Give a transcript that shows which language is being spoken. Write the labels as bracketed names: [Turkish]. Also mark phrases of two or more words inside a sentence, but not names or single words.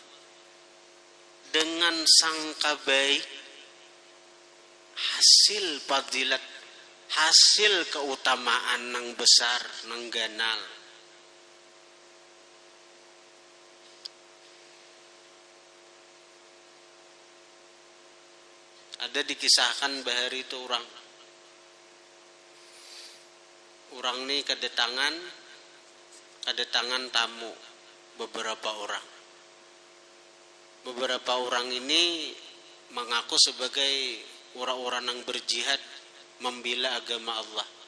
[Banjar] Dengan sangka baik, hasil fadilat, hasil keutamaan nang besar, nang ganal. [Indonesian] Ada dikisahkan bahari itu orang nih kedatangan tamu beberapa orang. Beberapa orang ini mengaku sebagai orang-orang yang berjihad membela agama Allah.